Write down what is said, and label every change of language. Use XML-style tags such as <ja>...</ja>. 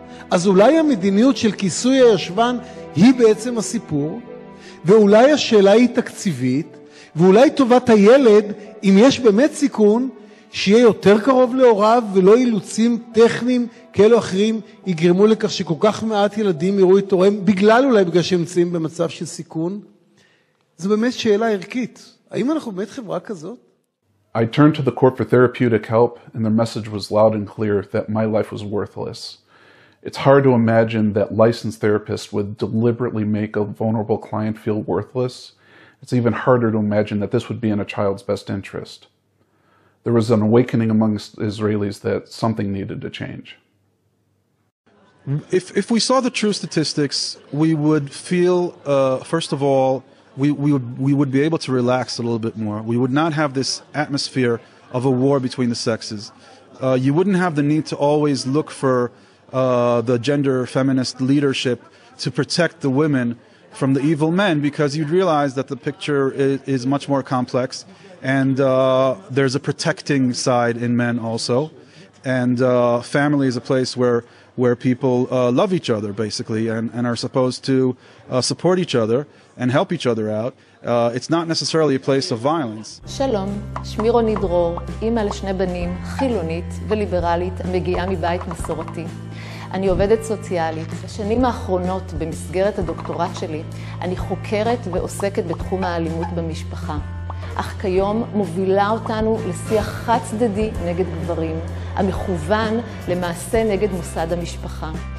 <he>אז אולי המדיניות של כיסוי הישבן היא בעצם הסיפור, ואולי השאלה היא תקציבית, ואולי טובת הילד, אם יש באמת סיכון, שיהיה יותר קרוב להוריו ולא אילוצים טכניים כאלו או אחרים יגרמו לכך שכל כך מעט ילדים יראו את הוריהם, אולי בגלל שהם נמצאים במצב של סיכון. זו באמת שאלה ערכית. האם אנחנו באמת חברה כזאת?</he> <en>I turned to the court for therapeutic help, and their message was loud and clear that my life was worthless. It's hard to imagine that licensed therapists would deliberately make a vulnerable client feel worthless. It's even harder to imagine that this would be in a child's best interest. There was an awakening amongst Israelis that something needed to change. If we saw the true statistics, we would feel, first of all, we would be able to relax a little bit more. We would not have this atmosphere of a war between the sexes. You wouldn't have the need to always look for the gender feminist leadership to protect the women from the evil men, because you'd realize that the picture is much more complex, and there's a protecting side in men also, and family is a place where people love each other basically and are supposed to support each other and help each other out. It's not necessarily a place of violence.</en> <he>שלום, שמי רוני דרור, אימא לשני בנים, חילונית וליברלית, המגיעה מבית מסורתי. אני עובדת סוציאלית. בשנים האחרונות, במסגרת הדוקטורט שלי, אני חוקרת ועוסקת בתחום האלימות במשפחה. אך כיום מובילה אותנו לשיח חד צדדי נגד גברים, המכוון למעשה נגד מוסד המשפחה.</he>